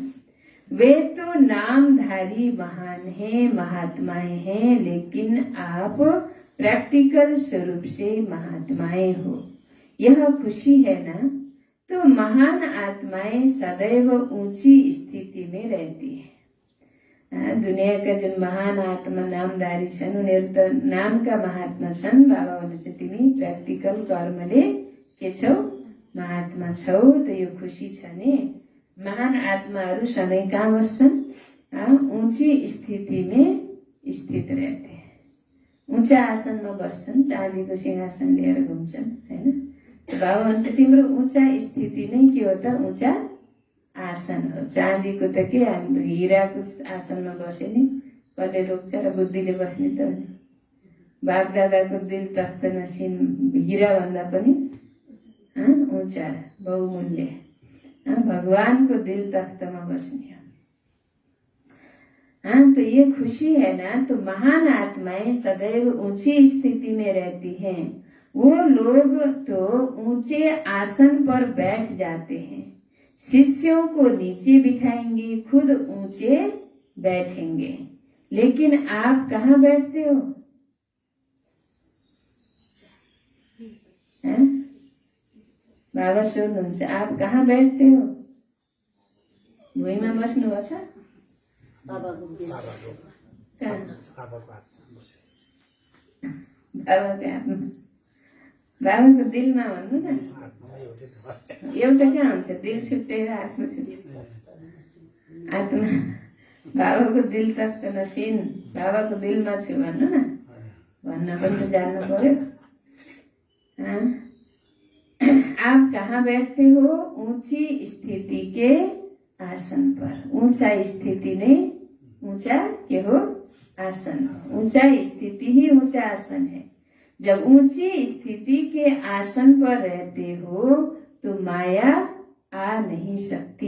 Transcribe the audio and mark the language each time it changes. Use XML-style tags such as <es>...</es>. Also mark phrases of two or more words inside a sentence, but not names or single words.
<hi>वे तो नामधारी महान हैं, महात्माएं हैं, लेकिन आप प्रैक्टिकल स्वरूप से महात्माएं हो, यह खुशी है ना। तो महान आत्माएं सदैव ऊंची स्थिति में रहती है।</hi> <ne>दुनिया का जो महान आत्मा नामधारी छन् उनीहरू त नामका महात्मा छन्। बाबा भन्नुहुन्छ तिमी प्र्याक्टिकल कर्मले के छौ, महात्मा छौ। त यो खुसी छ नि। महान आत्माहरू सधैँ कहाँ बस्छन्?</ne> <hi>ऊंची स्थिति में स्थित रहते हैं।</hi> <ne>ऊंचा आसनमा बस्छन्, चाँदीको सिंहासन लिएर घुम्छन् हैन। बाबा भन्छ तिम्रो</ne> <hi>ऊंचा स्थिति</hi> <ne>नै के हो त? ऊंचा आसन हो। चाँदीको त के हाम्रो हिराको आसनमा बसे नि कसले रोक्छ र बुद्धिले बस्ने त। बाप दादाको दिल तख्त नसिन हिरा भन्दा पनि ऊंचा बहुमूल्य। भगवानको दिल तख्तमा बस्ने हो।</ne> <hi>तो ये खुशी है ना। तो महान आत्माएं सदैव ऊंची स्थिति में रहती हैं। वो लोग तो ऊंचे आसन पर बैठ जाते हैं, शिष्यों को नीचे बिठाएंगे, खुद ऊंचे बैठेंगे। लेकिन आप कहाँ बैठते हो?</hi> <ne>बाबा सोध्नुहुन्छ</ne> <hi>आप कहाँ बैठते हो?</hi> <ne>भुइँमा बस्नुभएको छ? बाबाको दिलमा भन्नु न। एउटा कहाँ हुन्छ? दिल छुट्टै र आत्मा छुट्टै। आत्मा बाबाको दिल तख्त नसिन, बाबाको दिलमा छु भन्नु न। भन्न पनि त जान्नु पर्यो।</ne> <hi>आप कहाँ बैठते हो? ऊंची स्थिति के आसन पर। ऊंचा स्थिति</hi> <ne>ने ऊंचा के हो? आसन।</ne> <hi>ऊंचा स्थिति ही ऊंचा आसन है। जब ऊंची स्थिति के आसन पर रहते हो तो माया आ नहीं सकती।</hi>